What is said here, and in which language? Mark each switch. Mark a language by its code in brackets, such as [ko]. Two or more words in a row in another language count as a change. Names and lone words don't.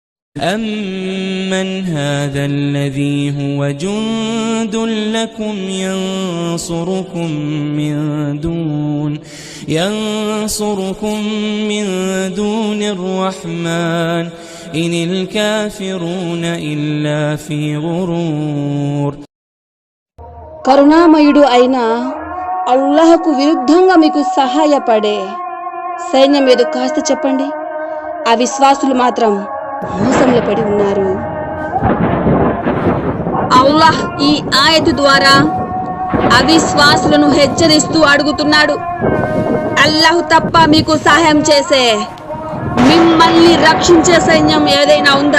[ar] أَمَّنْ هَذَا الَّذِي هُوَ جُنْدٌ لَكُمْ يَنْصُرُكُمْ مِنْ دُونِ الرَّحْمَنِ إِنِ الْكَافِرُونَ إِلَّا فِي غُرُورٍ. [te] కరుణామయుడు అయిన అల్లాహకు విరుద్ధంగా మీకు సహాయపడే సైన్యం ఏదో కాస్త చెప్పండి. అవిశ్వాసులు మాత్రం మోసంలో పడి ఉన్నారు. అల్లాహ్ ఈ ఆయతు ద్వారా అవిశ్వాసులను హెచ్చరిస్తూ అడుగుతున్నాడు, అల్లాహ్ తప్ప మీకు సహాయం చేసే, మిమ్మల్ని రక్షించే సైన్యం ఏదైనా ఉందా?